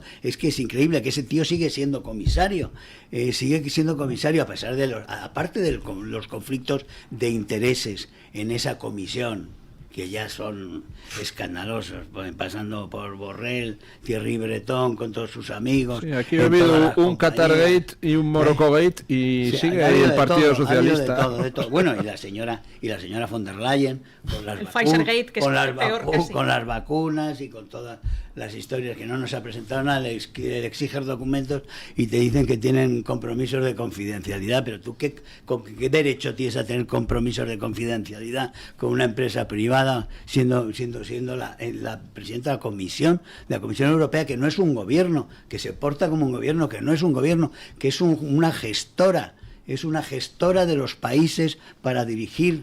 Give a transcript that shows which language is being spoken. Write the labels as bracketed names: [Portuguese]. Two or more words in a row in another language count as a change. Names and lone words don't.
[Spanish] Es que es increíble que ese tío sigue siendo comisario. A pesar aparte de los conflictos de intereses en esa comisión, que ya son escandalosos, pasando por Borrell, Thierry Breton con todos sus amigos. Sí, aquí ha habido un Qatargate y un Morocco-gate y sí, sigue ahí el Partido Socialista. De todo. Bueno, y la señora von der Leyen con las Pfizergate, que con, es peor casi. Con las vacunas y con todas las historias que no nos ha presentado nada, le exigen documentos y te dicen que tienen compromisos de confidencialidad, pero tú ¿con qué derecho tienes a tener compromisos de confidencialidad con una empresa privada siendo la presidenta de la Comisión Europea, que no es un gobierno, que se porta como un gobierno, que no es un gobierno, que es una gestora, de los países para dirigir